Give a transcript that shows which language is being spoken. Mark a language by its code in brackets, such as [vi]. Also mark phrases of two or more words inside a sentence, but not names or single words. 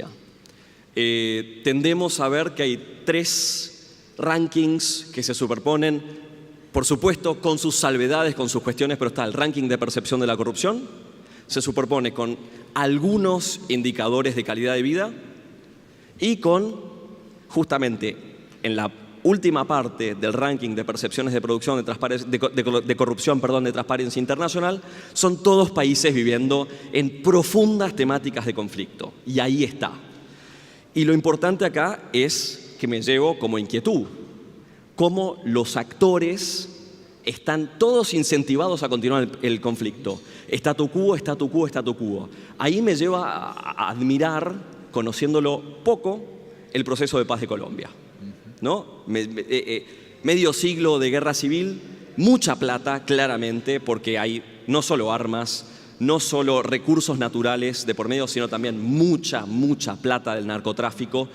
[es] Tendemos a ver que hay 3 rankings que se superponen, por supuesto con sus salvedades, con sus cuestiones, pero está el ranking de percepción de la corrupción, se superpone con algunos indicadores de calidad de vida y con, justamente, en la última parte del ranking de percepciones de producción de corrupción, de Transparencia Internacional, son todos países viviendo en profundas temáticas de conflicto. Y ahí está. Y lo importante acá es que me llevo como inquietud, cómo los actores están todos incentivados a continuar el conflicto. [la] Statu quo, statu quo, statu quo. [es] Ahí me lleva a admirar, conociéndolo poco, el proceso de paz de Colombia, ¿no? Medio siglo de guerra civil, mucha plata, claramente, porque hay no solo armas, no solo recursos naturales de por medio, sino también mucha plata del narcotráfico.